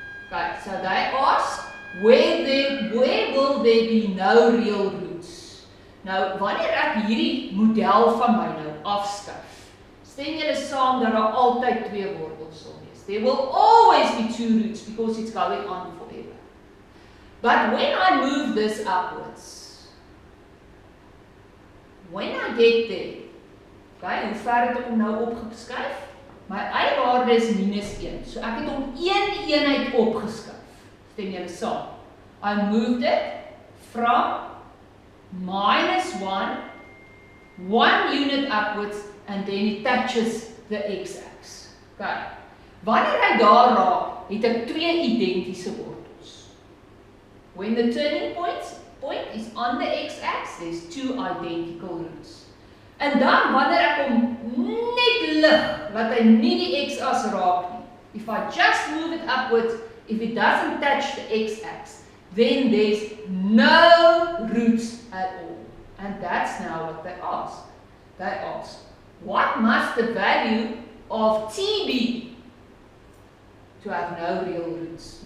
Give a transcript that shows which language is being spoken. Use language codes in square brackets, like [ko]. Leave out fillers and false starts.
[en] Okay, so they ask, where will there be no real roots? [af] Nou, wanneer ek hierdie model van my nou afskuif, stem julle saam dat daar altyd 2 wortels sal wees. [en] There will always be 2 roots because it's going on forever. But when I move this upwards, when I get there, okay, [af] hoe ver het ek hom nou opgeskuif? My y-waarde is minus 1, so ek het hom 1 eenheid opgeskuif. Stem julle saam? [en] I moved it from minus 1 unit upwards, and then it touches the x-axis. Okay. [af] Wanneer hy daar raak, het ek 2 identiese wortels. [en] When the turning point is on the x-axis, there's 2 identical roots. [af] En dan, wanneer ek hom net lig, laat hy nie die x-as raak nie. [en] If I just move it upwards, if it doesn't touch the x-axis, then there's no roots at all. And that's now what they ask. They ask, what must the value of t be to have no real roots?